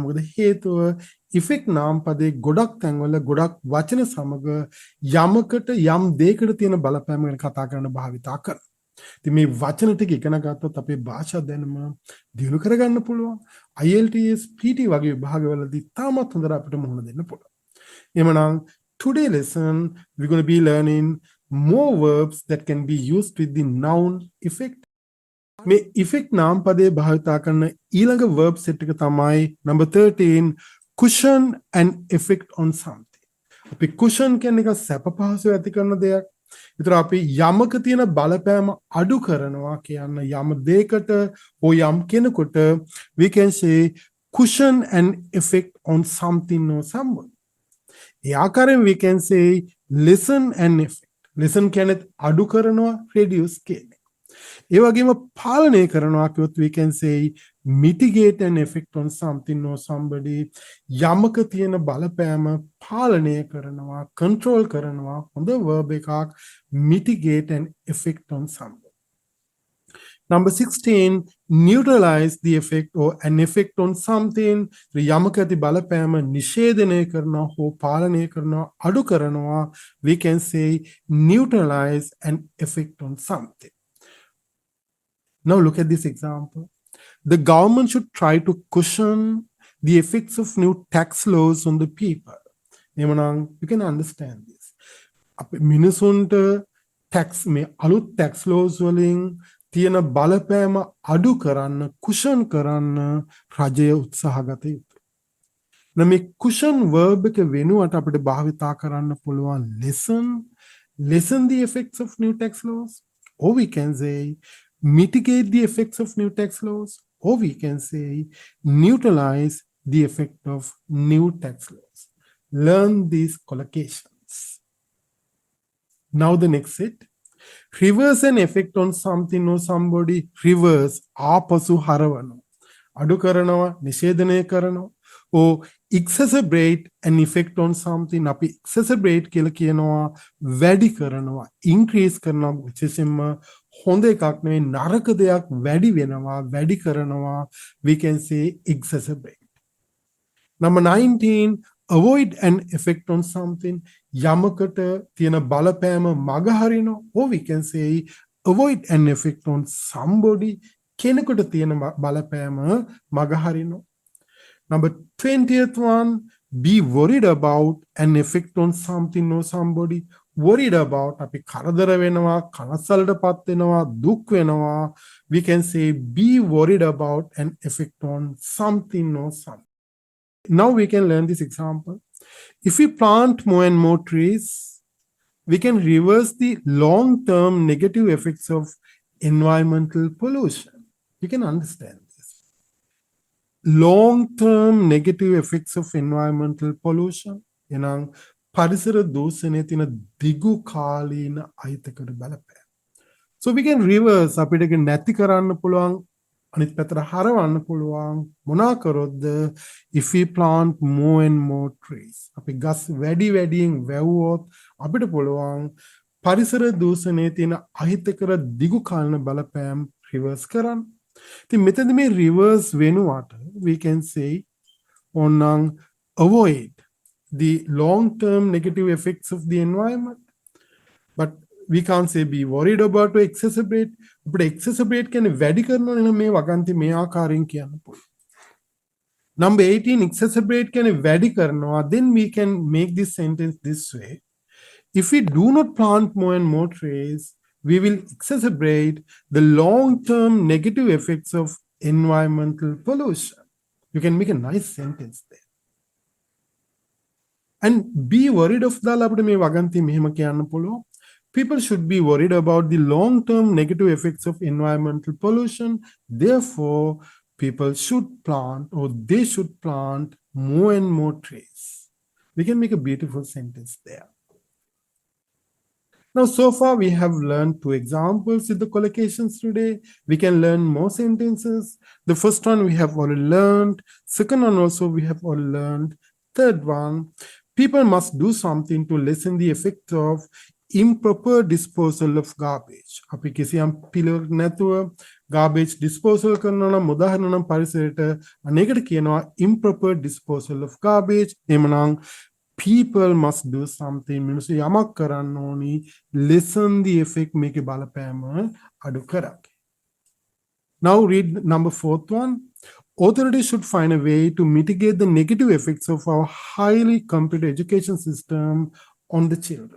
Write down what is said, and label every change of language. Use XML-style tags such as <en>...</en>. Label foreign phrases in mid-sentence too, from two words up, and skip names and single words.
<si>මොකද හේතුව effect නාම පදේ ගොඩක් තැන්වල ගොඩක් වචන සමග යමකට යම් දෙයකට තියෙන බලපෑම ගැන කතා කරන භාවිතා කරනවා. ඉතින් මේ වචන ටික ඉගෙන ගත්තොත් අපේ භාෂා දැනුම දියුණු කරගන්න පුළුවන්. IELTS PTE වගේ විභාගවලදී තාමත් හොඳට අපිට මුහුණ දෙන්න පුළුවන්.</si> <en>එhmenan today lesson we're going to be learning more verbs that can be used with the noun effect.</en> <si>මේ effect නාම පදේ භාවිතා කරන ඊළඟ</si> <en>verb set</en> <si>එක තමයි</si> <en>number 13 cushion and effect on something.</en> <si>අපි cushion කියන්නේ එක සැප පහසු ඇති කරන දෙයක්. ඒතර අපි යමක තියෙන බලපෑම අඩු කරනවා කියන යම් දෙයකට or යම් කෙනෙකුට</si> <en>we can say cushion and effect on something or someone.</en> <si>ඒ ආකාරයෙන්</si> <en>we can say lessen and effect. lessen</en> <si>කියන්නේ අඩු කරනවා,</si> <en>reduce</en> <si>කියන්නේ. ඒ වගේම පාලනය කරනවා කියොත්</si> <en>we can say mitigate an effect on something or somebody.</en> <si>යමක තියෙන බලපෑම පාලනය කරනවා, control කරනවා. හොඳ verb එකක්</si> <en>mitigate an effect on somebody. Number 16, neutralize the effect or an effect on something.</en> <si>යමක ඇති බලපෑම නිෂේධනය කරනවා හෝ පාලනය කරනවා, අඩු කරනවා.</si> <en>We can say neutralize an effect on something. Now look at this example. The government should try to cushion the effects of new tax laws on the people. You can understand this.</en> <si>මිනිසුන්ට tax මේ අලුත්</si> <en>tax laws</en> <si>වලින් තියෙන බලපෑම අඩු කරන්න, cushion කරන්න රජය උත්සාහගත යුතුයි. මේ cushion verb එක වෙනුවට අපිට භාවිතා කරන්න පුළුවන්</si> <en>lessen the effects of new tax laws, or we can say mitigate the effects of new tax laws, or we can say neutralize the effect of new tax laws. Learn these collocations. Now the next set. Reverse an effect on something or somebody.</en> <si>Reverse ආපසු හරවනවා, අඩු කරනවා, නිෂේධනය කරනවා.</si> <en>or exacerbate an effect on something.</en> <si>අපි exacerbate කියලා කියනවා වැඩි කරනවා, increase කරනවා. විශේෂයෙන්ම හොඳ එකක් නෙවෙයි, නරක දෙයක් වැඩි වෙනවා, වැඩි කරනවා.</si> <en>We can say exacerbate. Number 19, avoid an effect on something.</en> <si>යමකට තියෙන බලපෑම මගහරිනවා.</si> <en>or we can say avoid an effect on somebody.</en> <si>කෙනෙකුට තියෙන බලපෑම මගහරිනවා.</si> <en>Number 20th one, be worried about an effect on something or somebody. Worried about,</en> <si>අපි කරදර වෙනවා, කනස්සලටපත් වෙනවා, දුක් වෙනවා.</si> <en>We can say be worried about an effect on something or something. Now we can learn this example. If we plant more and more trees, we can reverse the long-term negative effects of environmental pollution. You can understand this. Long-term negative effects of environmental pollution.</en> <si>පරිසර දූෂණයේ තියෙන දිගු කාලීන අහිතකර බලපෑම.</si> <en>So we can reverse,</en> <si>අපිට ඒක නැති කරන්න පුළුවන්, අනිත් පැත්තට හරවන්න පුළුවන්. මොනවා කරොත්ද?</si> <en>If we plant more and more trees.</en> <si>අපි ගස් වැඩි වැඩියෙන් වැවුවොත් අපිට පුළුවන් පරිසර දූෂණයේ තියෙන අහිතකර දිගු කාලීන බලපෑම් reverse කරන්න. ඉතින් මෙතනදී මේ reverse වෙනුවට</si> <en>we can say ඕනනම් avoid the long-term negative effects of the environment. But we can't say be worried about to exacerbate. But exacerbate can</en> <si>වැඩි කරනවා නේ මේ වගන්ති මේ ආකාරයෙන් කියන්න පුළුවන්.</si> <en>Number 18, exacerbate can</en> <si>වැඩි කරනවා.</si> <en>Then we can make this sentence this way. If we do not plant more and more trees, we will exacerbate the long-term negative effects of environmental pollution. You can make a nice sentence there. And be worried of</en> <si>දාලා අපිට මේ වගන්ති මෙහෙම කියන්න පුළුවන්.</si> <en>People should be worried about the long-term negative effects of environmental pollution. Therefore, people should plant, or they should plant more and more trees. We can make a beautiful sentence there. Now, so far we have learned 2 examples with the collocations today. We can learn more sentences. The first one we have already learned. Second one also we have already learned. Third one, people must do something to lessen the effect of improper disposal of garbage.</en> <si>අපි කිසියම් පිළිවෙලක් නැතුව</si> <en>garbage disposal</en> <si>කරනවා නම් උදාහරණ නම් පරිසරයට අනේකට කියනවා</si> <en>improper disposal of garbage. එමනම් people must do something.</en> <si>මිනිස්සු යමක් කරන්න ඕනි</si> <en>lessen the effect</en> <si>මේකේ බලපෑම අඩු කරන්න.</si> <en>Now read number 4th one. Authorities should find a way to mitigate the negative effects of our highly competitive education system on the children.</en>